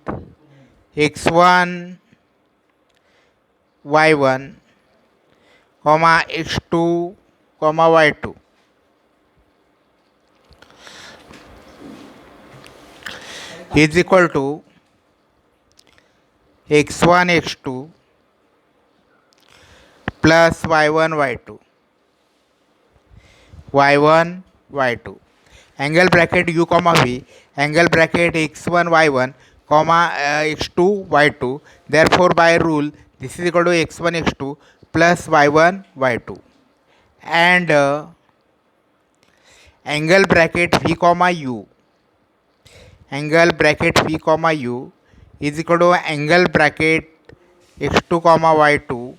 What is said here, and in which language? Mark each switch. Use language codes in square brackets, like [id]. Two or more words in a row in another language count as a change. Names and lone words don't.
[en] x1 y1 comma x2 comma y2 is equal to x1 x2 plus y1 y2 y1 y2 angle bracket u comma v angle bracket x1 y1 comma x2 y2. Therefore by rule this is equal to x1 x2 plus y1 y2 and angle bracket v comma u, angle bracket v comma u is equal to angle bracket x2 comma y2